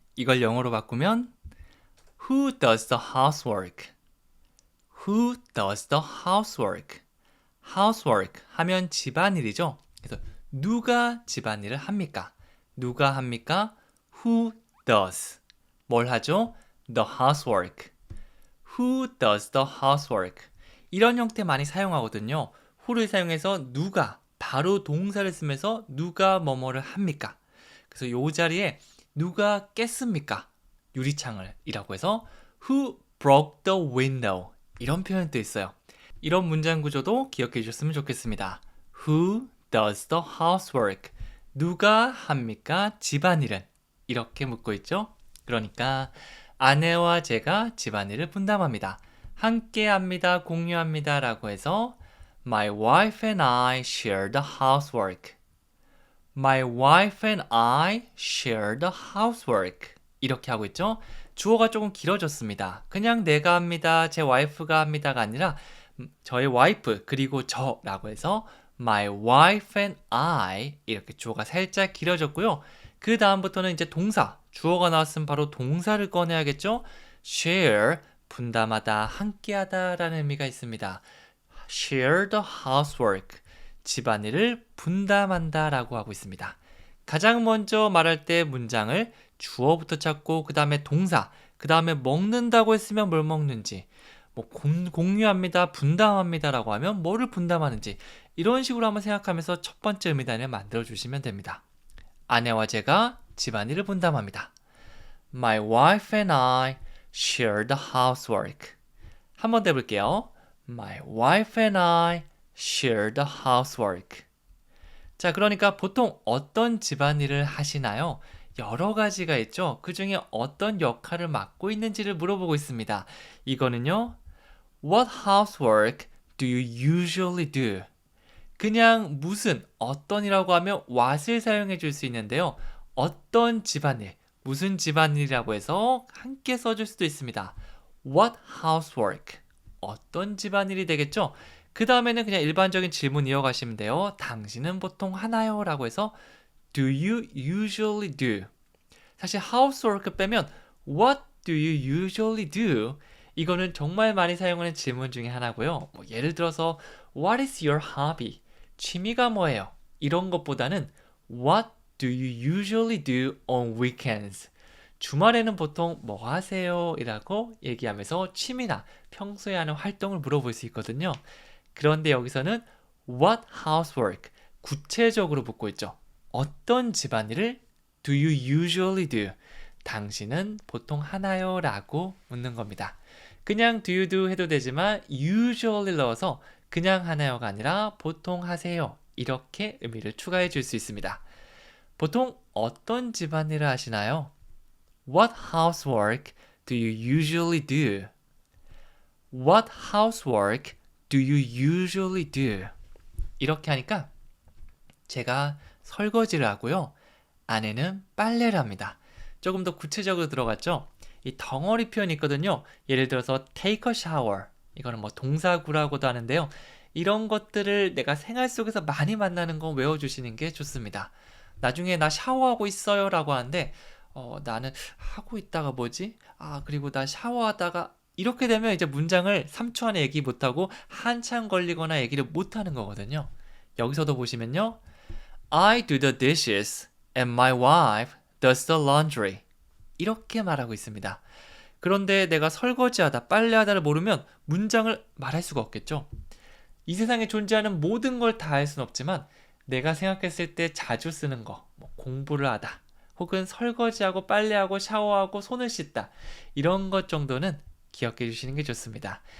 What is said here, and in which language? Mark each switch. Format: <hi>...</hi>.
<ko>이걸 영어로 바꾸면</ko> <en>Who does the housework? Who does the housework?</en> <ko>housework 하면 집안일이죠. 그래서 누가 집안일을 합니까? 누가 합니까?</ko> <en>Who does?</en> <ko>뭘 하죠?</ko> <en>The housework. Who does the housework?</en> <ko>이런 형태 많이 사용하거든요. who를 사용해서 누가, 바로 동사를 쓰면서 누가 뭐뭐를 합니까? 그래서 이 자리에 누가 깼습니까? 유리창을 이라고 해서</ko> <en>Who broke the window?</en> <ko>이런 표현도 있어요. 이런 문장 구조도 기억해 주셨으면 좋겠습니다.</ko> <en>Who does the housework?</en> <ko>누가 합니까? 집안일은? 이렇게 묻고 있죠. 그러니까 아내와 제가 집안일을 분담합니다. 함께 합니다, 공유합니다 라고 해서</ko> <en>My wife and I share the housework. My wife and I share the housework.</en> <ko>이렇게 하고 있죠. 주어가 조금 길어졌습니다. 그냥 내가 합니다, 제 와이프가 합니다가 아니라 저의 와이프 그리고 저라고 해서</ko> <en>My wife and I</en> <ko>이렇게 주어가 살짝 길어졌고요. 그 다음부터는 이제 동사, 주어가 나왔으면 바로 동사를 꺼내야겠죠. share, 분담하다, 함께하다 라는 의미가 있습니다.</ko> <en>share the housework,</en> <ko>집안일을 분담한다 라고 하고 있습니다. 가장 먼저 말할 때 문장을 주어부터 찾고 그 다음에 동사, 그 다음에 먹는다고 했으면 뭘 먹는지, 뭐 공유합니다, 분담합니다 라고 하면 뭐를 분담하는지 이런 식으로 한번 생각하면서 첫 번째 의미단을 만들어 주시면 됩니다. 아내와 제가 집안일을 분담합니다.</ko> <en>My wife and I share the housework.</en> <ko>한 번 더 해볼게요.</ko> <en>My wife and I share the housework.</en> <ko>자, 그러니까 보통 어떤 집안일을 하시나요? 여러 가지가 있죠. 그 중에 어떤 역할을 맡고 있는지를 물어보고 있습니다. 이거는요.</ko> <en>What housework do you usually do?</en> <ko>그냥 무슨, 어떤이라고 하면 what을 사용해 줄 수 있는데요. 어떤 집안일, 무슨 집안일이라고 해서 함께 써줄 수도 있습니다.</ko> <en>What housework?</en> <ko>어떤 집안일이 되겠죠? 그 다음에는 그냥 일반적인 질문 이어가시면 돼요. 당신은 보통 하나요? 라고 해서</ko> <en>Do you usually do? 사실 housework 빼면 What do you usually do?</en> <ko>이거는 정말 많이 사용하는 질문 중에 하나고요. 뭐 예를 들어서</ko> <en>What is your hobby?</en> <ko>취미가 뭐예요? 이런 것보다는</ko> <en>What do you usually do on weekends?</en> <ko>주말에는 보통 뭐 하세요? 이라고 얘기하면서 취미나 평소에 하는 활동을 물어볼 수 있거든요. 그런데 여기서는</ko> <en>What housework?</en> <ko>구체적으로 묻고 있죠. 어떤 집안일을</ko> <en>do you usually do?</en> <ko>당신은 보통 하나요? 라고 묻는 겁니다. 그냥</ko> <en>do you do</en> <ko>해도 되지만 usually 넣어서 그냥 하나요가 아니라 보통 하세요. 이렇게 의미를 추가해 줄 수 있습니다. 보통 어떤 집안일을 하시나요?</ko> <en>What housework do you usually do? What housework do you usually do?</en> <ko>이렇게 하니까 제가 설거지를 하고요. 아내는 빨래를 합니다. 조금 더 구체적으로 들어갔죠? 이 덩어리 표현이 있거든요. 예를 들어서</ko> <en>take a shower.</en> <ko>이거는 뭐 동사구라고도 하는데요. 이런 것들을 내가 생활 속에서 많이 만나는 거 외워주시는 게 좋습니다. 나중에 나 샤워하고 있어요 라고 하는데 나는 하고 있다가 뭐지? 그리고 나 샤워하다가 이렇게 되면 이제 문장을 3초 안에 얘기 못하고 한참 걸리거나 얘기를 못하는 거거든요. 여기서도 보시면요.</ko> <en>I do the dishes and my wife does the laundry.</en> <ko>이렇게 말하고 있습니다. 그런데 내가 설거지하다, 빨래하다를 모르면 문장을 말할 수가 없겠죠. 이 세상에 존재하는 모든 걸 다 할 수는 없지만 내가 생각했을 때 자주 쓰는 거, 뭐 공부를 하다, 혹은 설거지하고 빨래하고 샤워하고 손을 씻다 이런 것 정도는 기억해 주시는 게 좋습니다.</ko>